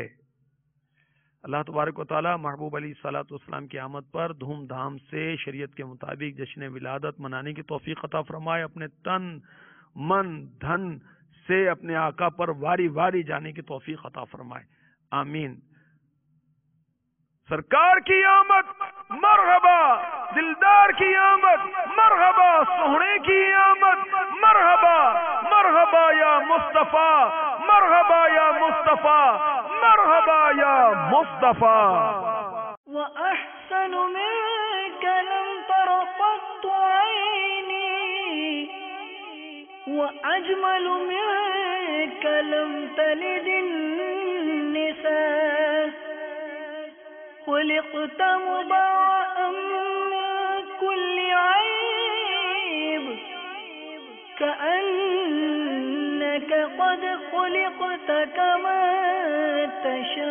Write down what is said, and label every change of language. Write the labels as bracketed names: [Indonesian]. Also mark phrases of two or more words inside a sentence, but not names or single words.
[Arabic] اللہ تبارک و تعالی [Urdu] محبوب [Arabic] علیہ الصلوۃ والسلام [Urdu] کی آمد پر دھوم دھام سے شریعت کے مطابق جشن ولادت منانے کی توفیق عطا فرمائے. اپنے تن من دھن سے اپنے آقا پر واری واری جانے کی توفیق عطا فرمائے، آمین. سرکار کی آمد مرحبا، دلدار کی آمد مرحبا، سوہنے کی آمد مرحبا، [Arabic] مرحبا یا مصطفیٰ، مرحبا یا مصطفیٰ، مرحبا یا مصطفیٰ. وأحسن منك لم تر قط عيني، وأجمل منك لم تلد النساء، خلقت مبرأ من كل عيب، كأنك قد خلقت كما